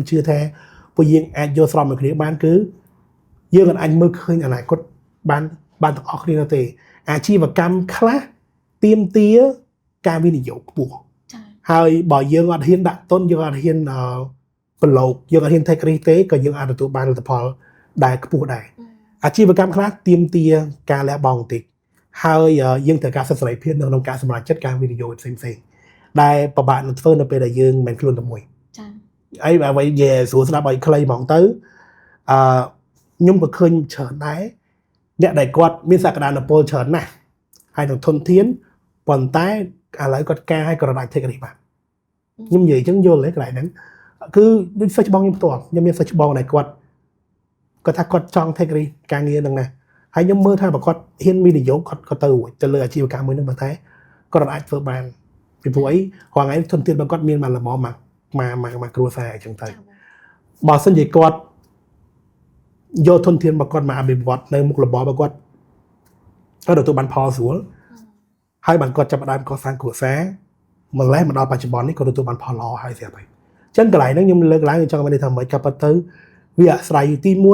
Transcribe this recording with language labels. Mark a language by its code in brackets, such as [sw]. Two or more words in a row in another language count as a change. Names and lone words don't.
[km] ជឿថាពួកយើងអាចយកស្របមួយគ្នាបានគឺយើងអាចមើលឃើញអនាគតបានទាំងអស់គ្នានោះទេអាជីវកម្មខ្លះទាមទារការវិនិយោគខ្ពស់ហើយបើយើងអត់ហ៊ានដាក់ទុនយើងអត់ហ៊ានប្រឡូកយើងអត់ហ៊ាន [en] take risk [km] ទេក៏យើងអាចទទួលបានលទ្ធផលដែលខ្ពស់ដែរ អាជីវកម្មខ្លះទាមទារការលះបង់បន្តិចហើយយើងត្រូវការសិទ្ធិសេរីភាពនៅក្នុងការសម្រេចចិត្តការវិនិយោគផ្សេងៗដែលពិបាកនឹងធ្វើនៅពេលដែលយើងមិនខ្លួនតែមួយចា៎អីបើស្រួលស្ដាប់ឲ្យខ្លីហ្មងទៅខ្ញុំ ក៏ឃើញច្រើនដែរអ្នកដែលគាត់មានសក្តានុពលច្រើនណាស់ហើយនឹងធនធានប៉ុន្តែឥឡូវគាត់ការឲ្យគាត់អាច [en] take risk [km] បានខ្ញុំនិយាយអញ្ចឹងយល់ទេកន្លែងហ្នឹងគឺ ដូចសិស្សច្បងខ្ញុំផ្ទាល់ខ្ញុំមានសិស្សច្បងដែលគាត់ថាគាត់ចង់ [en] take risk [km] ការងារហ្នឹងណាហើយខ្ញុំមើលថាបើគាត់ហ៊ានវិនិយោគ គាត់ទៅរួចទៅលើអាជីវកម្មមួយហ្នឹងប៉ុន្តែគាត់អាចធ្វើបានពីព្រោះអីរាល់ថ្ងៃធនធានរបស់គាត់មានមកល្មមមកគ្រួសារអញ្ចឹងទៅបើសិនជាគាត់យកធនធានរបស់គាត់មកអភិវឌ្ឍនៅមុខរបររបស់គាត់គាត់ទទួលបានផលស្រួលហើយបានគាត់ចាប់ផ្ដើមកសាងគ្រួសារម្លេះមកដល់បច្ចុប្បន្ននេះគាត់ទទួលបានផលល្អហើយស្រាប់ហើយអញ្ចឹងកន្លែងហ្នឹងខ្ញុំលើកឡើងខ្ញុំចង់មានថាមិនកាប់ទៅវាអាស្រ័យទី